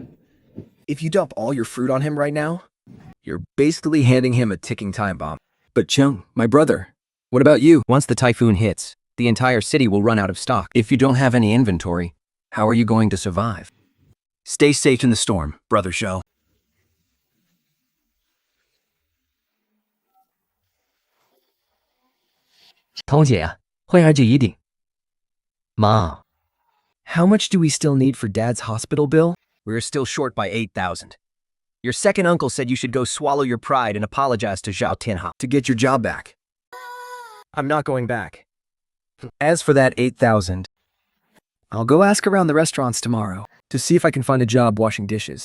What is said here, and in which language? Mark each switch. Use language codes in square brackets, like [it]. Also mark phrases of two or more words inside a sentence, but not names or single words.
[en] If you dump all your fruit on him right now, you're basically handing him a ticking time bomb. But Cheng, my brother, what about you? Once the typhoon hits, the entire city will run out of stock. If you don't have any inventory, how are you going to survive? Stay safe in the storm, brother Zhao. [yue] 彤姐啊，開下注意啲。媽， [en] How much do we still need for Dad's hospital bill? We're still short by 8,000. Your second uncle said you should go swallow your pride and apologize to Zhao Tianhao to get your job back. I'm not going back. As for that 8,000, I'll go ask around the restaurants tomorrow to see if I can find a job washing dishes.